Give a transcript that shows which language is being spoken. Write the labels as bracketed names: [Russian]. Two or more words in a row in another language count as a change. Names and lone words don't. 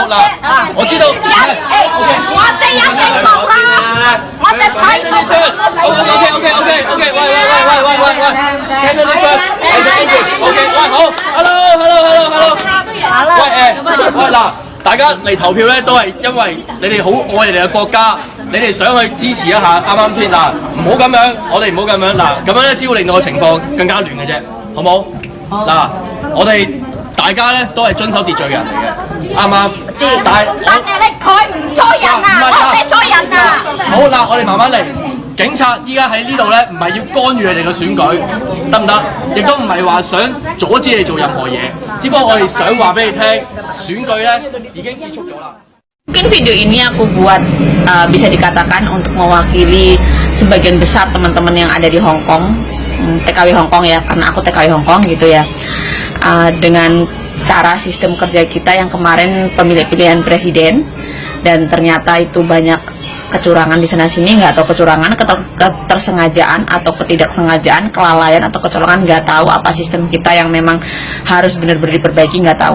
[Cantonese] 嗱，我知道。我哋一定冇啦，我哋睇到佢。 OK，喂 ， [English] candidate first， [Cantonese] OK，喂，好 ，hello，喂嗱，大家嚟投票咧都係因為你哋好愛你哋嘅國家，你哋想去支持一下，啱啱先嗱，唔好咁樣，我哋唔好咁樣嗱，咁樣咧只會令到個情況更加亂嘅啫，好冇？嗱，我哋大家咧都係遵守秩序嘅人嚟嘅，啱啱？但係佢唔阻人啊，我哋阻人啊！好嗱，我哋慢慢嚟。警察依家喺呢度咧，唔係要干預你哋嘅選舉，得唔得？亦都唔係話想阻止你做任何嘢，只不過我哋想話俾你聽，選舉咧已經結束咗啦。 [Indonesian] Mungkin video ini aku buat bisa dikatakan untuk mewakili sebagian besar teman-teman yang ada di Hong Kong, TKW Hong Kong ya, karena aku TKW Hong Kong gitu ya. dengan cara sistem kerja kita yang kemarin pemilihan presiden, dan ternyata itu banyak kecurangan di sana sini, nggak tahu kecurangan, ketersengajaan atau ketidaksengajaan, kelalaian atau kecolongan, nggak tahu apa sistem kita yang memang harus benar-benar diperbaiki, nggak tahu.